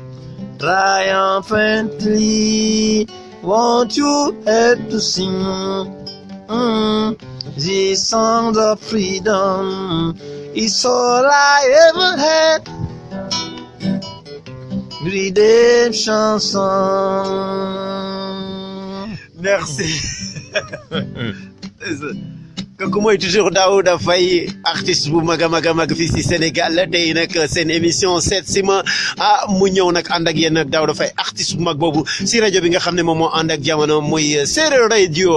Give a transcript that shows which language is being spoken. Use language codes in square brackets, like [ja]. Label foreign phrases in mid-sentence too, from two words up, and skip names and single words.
[en] Triumphantly, won't you help to sing these songs of freedom? It's all I ever had. Redemption song. [fr] Merci. [wo] kooku mooy toujours Daouda Faye artiste bu mag a mag a mag fii si Sénégal tey nag seen émission seet si ma mu ñëw nag ànd ak yéen nag Daouda Faye artiste bu mag boobu si rajo bi nga xam ne moom moo ànd ak jamono muy Séeréer Radio.